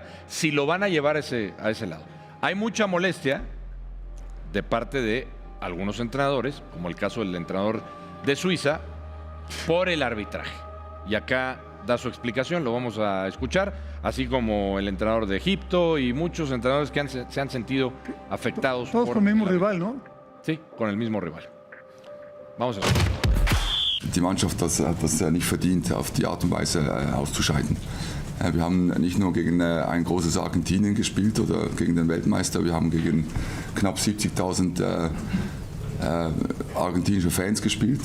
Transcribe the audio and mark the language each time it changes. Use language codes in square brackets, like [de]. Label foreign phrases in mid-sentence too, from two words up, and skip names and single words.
[es] Si lo van a llevar a ese lado. Hay mucha molestia de parte de algunos entrenadores, como el caso del entrenador de Suiza, por el arbitraje. Y acá da su explicación, lo vamos a escuchar, así como el entrenador de Egipto y muchos entrenadores que se han sentido afectados. Todos por con el mismo el rival, ¿no? Sí, con el mismo rival. Vamos a escuchar. [de] Die Mannschaft hat das nicht verdient, auf die Art und Weise auszuscheiden. Wir haben nicht nur gegen ein großes Argentinien gespielt oder gegen den Weltmeister, wir haben gegen knapp 70.000 argentinische Fans gespielt.